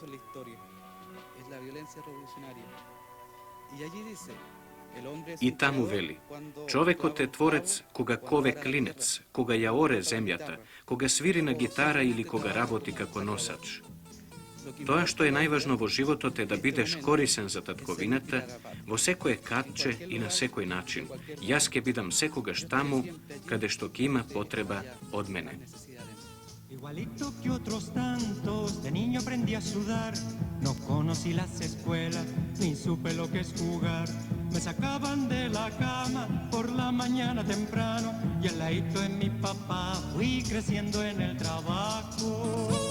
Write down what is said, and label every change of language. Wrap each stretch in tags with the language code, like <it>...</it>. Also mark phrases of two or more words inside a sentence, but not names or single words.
<mk>И таму вели, човекот е творец кога кове клинец, кога ја оре земјата, кога свири на гитара или кога работи како носач. Тоа што е најважно во животот е да бидеш корисен за татковината во секое катче и на секој начин. Јас ќе бидам секогаш таму каде што ќе има потреба од мене.</mk> <es>Igualito que otros tantos, de niño aprendí a sudar, no conocí las escuelas, ni supe lo que es jugar. Me sacaban de la cama por la mañana temprano y al ladito de mi papá fui creciendo en el trabajo.</es>